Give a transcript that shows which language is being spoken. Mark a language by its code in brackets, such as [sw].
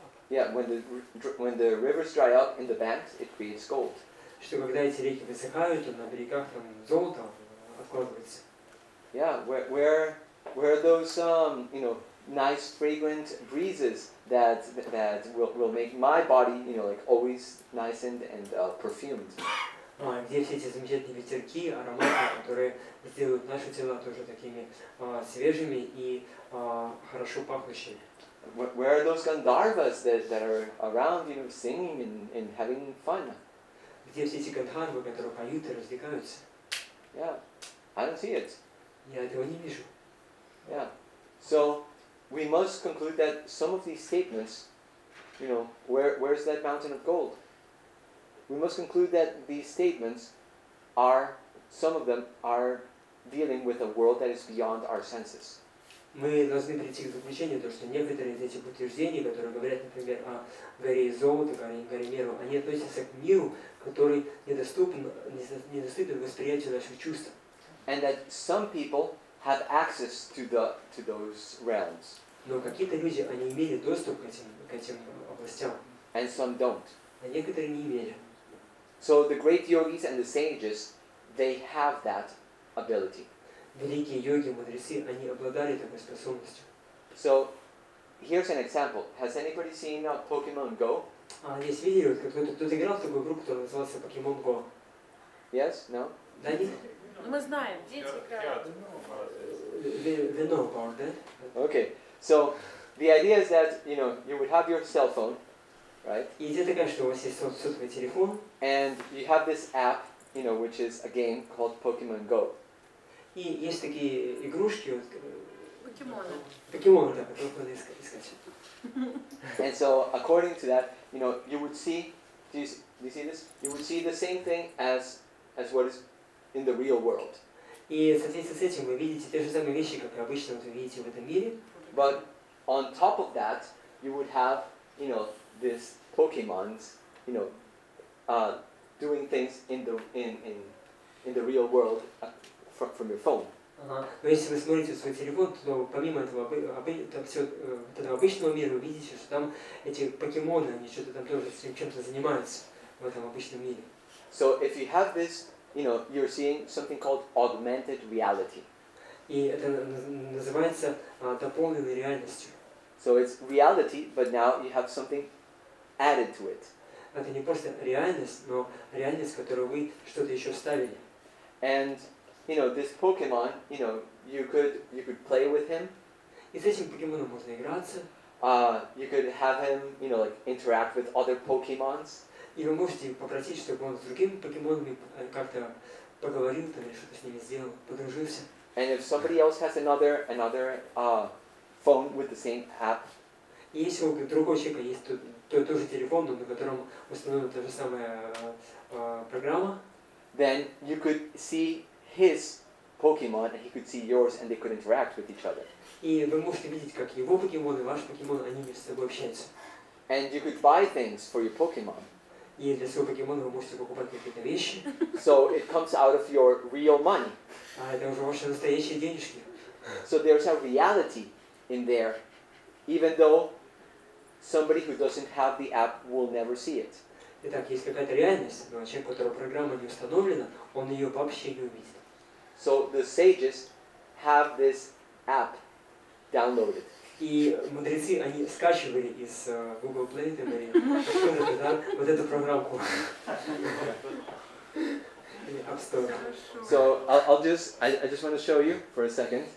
[en] Yeah, when the rivers dry up in the banks, it creates gold. [ru] Что когда эти реки высыхают, то на берегах там золото откладывается. [en] Yeah, where are those nice fragrant breezes that will make my body like always nice and perfumed. [ru] где все эти замечательные ветерки, ароматы, которые сделают наши тела тоже такими свежими и хорошо пахнущими. [en] Where are those Gandharvas that are around, singing and having fun? [ru] Где все эти гандхарвы, которые поют и развлекаются? [en] Yeah, I don't see it. [ru] Я этого не вижу. [en] Yeah. So we must conclude that some of these statements, where's that mountain of gold? We must conclude that these statements some of them are dealing with a world that is beyond our senses. [ru] Мы должны прийти к заключению, что некоторые из этих утверждений, которые говорят, например, о горе золота, горе Меру, они относятся к миру, который недоступен восприятию наших чувств. [en] And that some people have access to those realms. [ru] Но какие-то люди, они имели доступ к этим областям. [en] And some don't. [ru] А некоторые не имели. [en] So the great yogis and the sages, they have that ability. [ru] Великие йоги, мудрецы, они обладали такой способностью. [en] So here's an example. Has anybody seen Pokemon Go? [ru] Здесь видели, кто-то играл в такую игру, которая называется Pokemon Go? [en] Yes? No? [ru] Да, нет? Мы знаем, дети играют. [en] They know about that. Okay. So the idea is that, you would have your cell phone, right? [ru] И идея такая, что у вас есть сотовый телефон. [en] And you have this app, which is a game called Pokemon Go. [ru] И есть такие игрушки, Покемоны. Покемоны, да, которые надо искать. [en] And so, according to that, you would see, do you see this? You would see the same thing as what is in the real world. [ru] И в соответствии с этим вы видите те же самые вещи, как и обычно вы видите в этом мире. [en] But on top of that, you would have, these Pokemons, doing things in the real world from your phone. [ru] Но если вы смотрите в свой телефон, то помимо этого обычного мира, вы видите, что там эти покемоны, они что-то там тоже чем-то занимаются в этом обычном мире. [en] So if you have this, you're seeing something called augmented reality. [ru] И это называется дополненной реальностью. [en] So it's reality, but now you have something added to it. [ru] Это не просто реальность, но реальность, в которую вы что-то еще вставили. [en] And this Pokemon, you could play with him. [ru] И с этим покемоном можно играться. [en] You could have him, interact with other Pokemons. [ru] И вы можете попросить, чтобы он с другими покемонами как-то поговорил, там, или что-то с ними сделал, подружился. [en] And if somebody else has another phone with the same app. [ru] И если у другого человека есть тот же телефон, но на котором установлена та же самая программа, [en] then you could see his Pokemon and he could see yours and they could interact with each other. [ru] И вы можете видеть, как его покемон и ваш покемон, они между собой общаются. [en] And you could buy things for your Pokemon. [ru] И для своего покемона вы можете покупать какие-то вещи. [en] So it comes out of your real money. [ru] Это уже ваши настоящие денежки. [en] So there's a reality in there, even though somebody who doesn't have the app will never see it. [ru] Итак, есть какая-то реальность, но человек, у которого программа не установлена, он ее вообще не увидит. [en] So the sages have this app downloaded. [ru] И мудрецы, они скачивали из Google Play или вот эту программку. [en] App Store. So I just want to show you for a second.